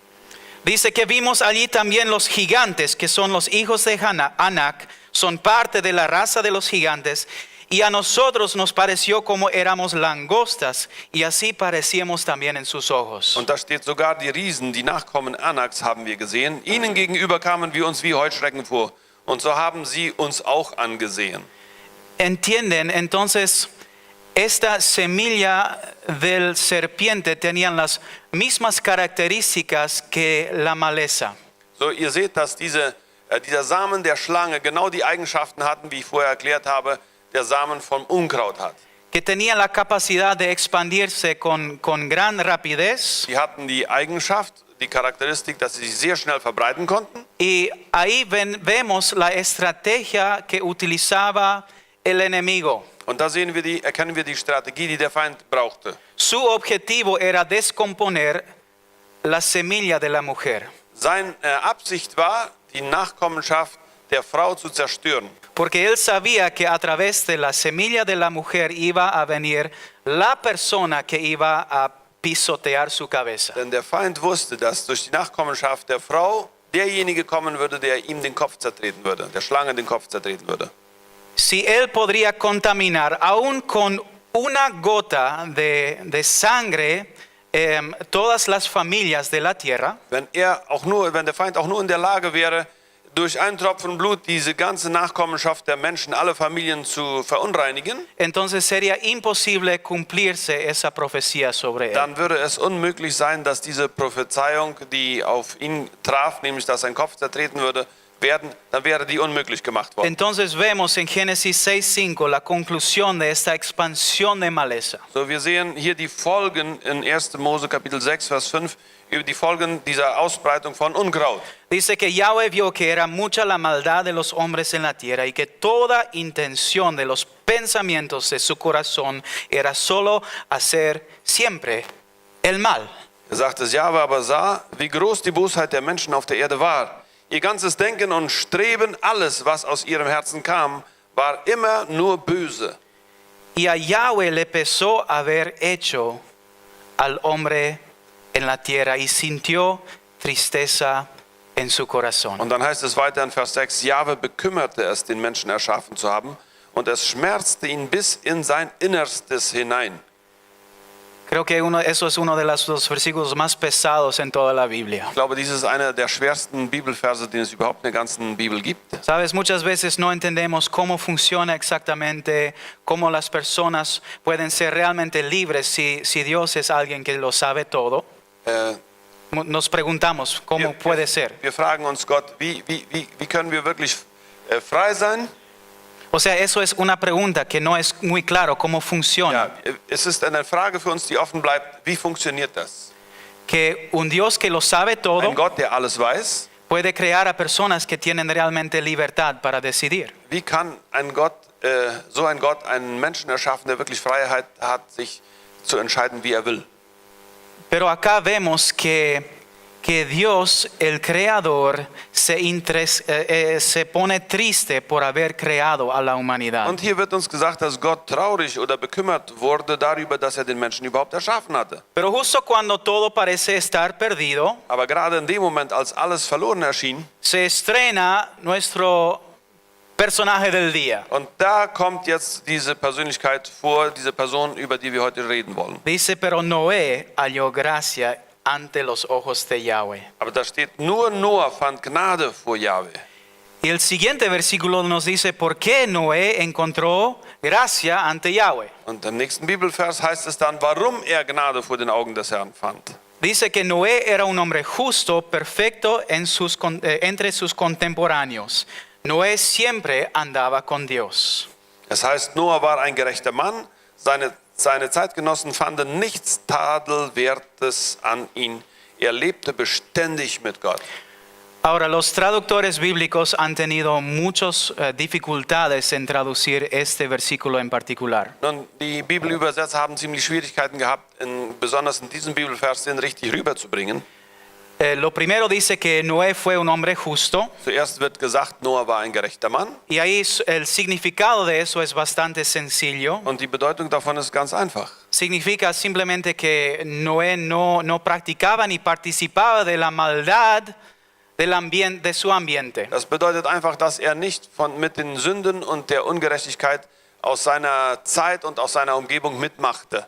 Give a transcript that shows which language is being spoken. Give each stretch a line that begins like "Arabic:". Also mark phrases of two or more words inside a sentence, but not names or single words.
Spanish: Dice que vimos allí también los gigantes, que son los hijos de Anak, son parte de la raza de los gigantes, y a nosotros nos pareció como éramos langostas, y así parecíamos también en sus ojos.
German: Und da steht sogar, die Riesen, die Nachkommen Anaks, haben wir gesehen. Ihnen gegenüber kamen wir uns wie Heuschrecken vor. Und so haben sie uns auch angesehen.
Spanish: ¿Entienden? Entonces, esta semilla del serpiente tenían las mismas características que la maleza.
German: So, ihr seht, dass dieser Samen der Schlange genau die Eigenschaften hatten, wie ich vorher erklärt habe, der Samen vom Unkraut hat.
Spanish: Que tenían la capacidad de expandirse con gran rapidez.
German: Sie hatten die Eigenschaft, die Charakteristik, dass sie sich sehr schnell verbreiten konnten.
Spanish: Y ahí vemos la estrategia que utilizaba el enemigo.
German: Und da erkennen wir die Strategie, die der Feind brauchte.
Spanish: Su objetivo era descomponer la semilla de la mujer.
German: Seine Absicht war, die Nachkommenschaft der Frau zu zerstören.
Spanish: Porque él sabía que a través de la semilla de la mujer iba a venir la persona que iba a pisotear su cabeza.
German: Denn der Feind wusste, dass durch die Nachkommenschaft der Frau derjenige kommen würde, der ihm den Kopf zertreten würde, der Schlange den Kopf zertreten würde.
Spanish: Si él podría contaminar aún con una gota de sangre todas las familias de la tierra,
German: Wenn der Feind auch nur in der Lage wäre, durch einen Tropfen Blut diese ganze Nachkommenschaft der Menschen, alle Familien zu verunreinigen,
Spanish: entonces sería imposible cumplirse esa profecía sobre él.
German: dann würde es unmöglich sein, dass diese Prophezeiung, die auf ihn traf, nämlich dass sein Kopf zertreten würde, dann wäre die unmöglich gemacht worden.
Spanish: Entonces vemos en Génesis 6:5 la conclusión de esta expansión de maleza.
German: So, wir sehen hier die Folgen in 1. Mose Kapitel 6, Vers 5, über die Folgen dieser Ausbreitung von Unkraut.
Spanish: Dice que Yahweh vio que era mucha la maldad de los hombres en la tierra y que toda intención de los pensamientos de su corazón era solo hacer siempre el mal.
German: Er sagt, es Jahwe aber sah, wie groß die Bosheit der Menschen auf der Erde war. Ihr ganzes Denken und Streben, alles, was aus ihrem Herzen kam, war immer nur böse.
Spanish: Y a Yahweh le pesó haber hecho al hombre en la tierra y sintió tristeza en su corazón.
German: Und dann heißt es weiter in Vers 6, Jahwe bekümmerte es, den Menschen erschaffen zu haben, und es schmerzte ihn bis in sein Innerstes hinein.
Spanish: Creo que eso es uno de los versículos más pesados en toda la Biblia.
German: Ich glaube, dies ist einer der schwersten Bibelverse, den es überhaupt in der ganzen Bibel gibt.
Spanish: Sabes, muchas veces no entendemos cómo funciona exactamente, cómo las personas pueden ser realmente libres si Dios es alguien que lo sabe todo. Nos preguntamos, ¿cómo puede ser?
German: Wir fragen uns Gott, wie können wir wirklich frei sein?
Spanish: O sea, eso es una pregunta que no es muy claro cómo funciona.
German: Ja, es ist eine Frage für uns, die offen bleibt. Wie funktioniert das?
Spanish: Que un Dios que lo sabe todo
German: Ein Gott, der alles weiß.
Spanish: puede crear a personas que tienen realmente libertad para decidir.
German: Wie kann so ein Gott einen Menschen erschaffen, der wirklich Freiheit hat, sich zu entscheiden, wie er will?
Spanish: Pero acá vemos que que Dios, el Creador, se pone triste por haber creado a la humanidad.
German: Und hier wird uns gesagt, dass Gott traurig oder bekümmert wurde darüber, dass er den Menschen überhaupt erschaffen hatte.
Spanish: Pero justo cuando todo parece estar perdido,
German: Aber gerade in dem Moment, als alles verloren erschien,
Spanish: se estrena nuestro personaje del día.
German: und da kommt jetzt diese Persönlichkeit vor, diese Person, über die wir heute reden wollen.
Spanish: Dice, pero Noé halló gracia ante los ojos de Yahweh.
German: Aber da steht, nur Noah fand Gnade vor Jahwe.
Spanish: Y el siguiente versículo nos dice, ¿por qué Noé encontró gracia ante Yahweh?
German: Und im nächsten Bibelvers heißt es dann, warum er Gnade vor den Augen des Herrn fand.
Spanish: Dice que Noé era un hombre justo, perfecto entre sus contemporáneos. Noé siempre andaba con Dios.
German: Es heißt, Noah war ein gerechter Mann, seine Zeitgenossen fanden nichts Tadelwertes an ihn. Er lebte beständig mit Gott.
Spanish: Ahora, los traductores bíblicos han tenido muchas dificultades en traducir este versículo en particular.
German: Nun, die Bibelübersetzer haben ziemlich Schwierigkeiten gehabt, besonders in diesem Bibelvers den richtig rüberzubringen.
Spanish: Lo primero dice que Noé fue un hombre justo.
German: Zuerst wird gesagt, Noah war ein gerechter Mann.
Spanish: Y ahí el significado de eso es bastante sencillo.
German: Und die Bedeutung davon ist ganz einfach.
Spanish: Significa simplemente que Noé no practicaba ni participaba de la maldad de su ambiente.
German: Das bedeutet einfach, dass er nicht mit den Sünden und der Ungerechtigkeit aus seiner Zeit und aus seiner Umgebung mitmachte.